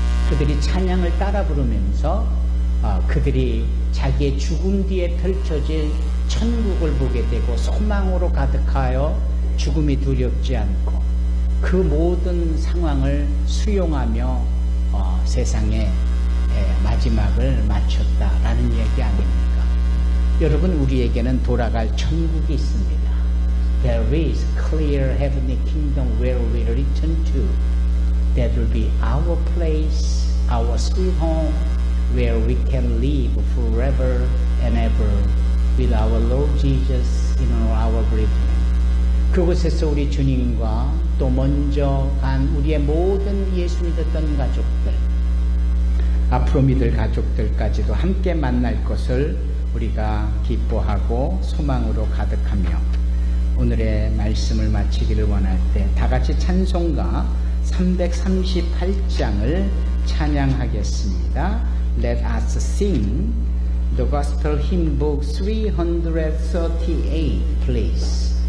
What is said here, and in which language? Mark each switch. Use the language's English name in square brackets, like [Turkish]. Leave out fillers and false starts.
[Korean] 그들이 찬양을 따라 부르면서 그들이 자기의 죽음 뒤에 펼쳐질 천국을 보게 되고 소망으로 가득하여 죽음이 두렵지 않고 그 모든 상황을 수용하며 세상의 마지막을 마쳤다라는 얘기 아닙니까? 여러분, 우리에게는 돌아갈 천국이 있습니다. [English] There is clear heavenly kingdom where we return to. That will be our place, our sweet home, where we can live forever and ever with our Lord Jesus in our brethren. [Korean] 그곳에서 우리 주님과 또 먼저 간 우리의 모든 예수 믿었던 가족들, 앞으로 믿을 가족들까지도 함께 만날 것을 우리가 기뻐하고 소망으로 가득하며 오늘의 말씀을 마치기를 원할 때 다 같이 찬송가 338장을 찬양하겠습니다. [English] Let us sing the Gospel Hymn Book 338, please.